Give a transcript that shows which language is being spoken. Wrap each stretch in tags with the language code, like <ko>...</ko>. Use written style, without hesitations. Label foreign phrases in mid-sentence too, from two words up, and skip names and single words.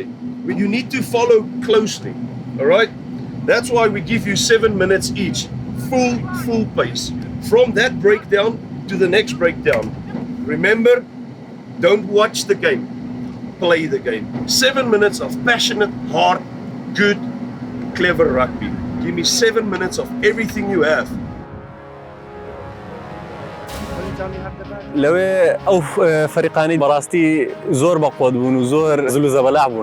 <en>You need to follow closely, all right? That's why we give you 7 minutes each, full pace. From that breakdown to the next breakdown. Remember, don't watch the game, play the game. 7 minutes of passionate, hard, good, clever rugby. Give me 7 minutes of everything you have.</en> <ckb>لەوێ ئەو فەریقانی بەڕاستی زۆر بەقۆت بوون و زۆر زل و زەبەلاح بوون.</ckb>